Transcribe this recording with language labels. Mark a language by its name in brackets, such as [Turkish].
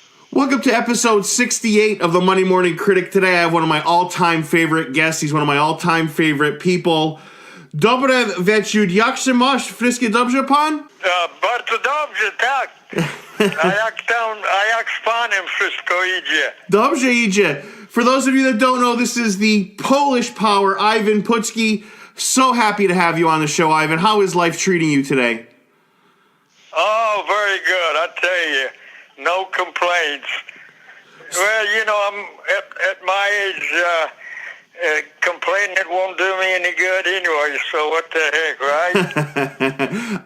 [English] Welcome to episode 68 of the Monday Morning Critic. Today I have one of my all-time favorite guests. He's one of my all-time favorite people. [Polish] Dobre wieczór, jak się masz? Wszystko dobrze, pan? Bardzo dobrze, tak. A jak z panem wszystko idzie? Dobrze idzie. [English] For those of you that don't know, this is the Polish power, Ivan Putski. So happy to have you on the show, Ivan. How is life treating you today? Oh, very good, I tell you. No complaints. Well, you know, I'm at my age, complaining won't do me any good anyway, so what the heck, right?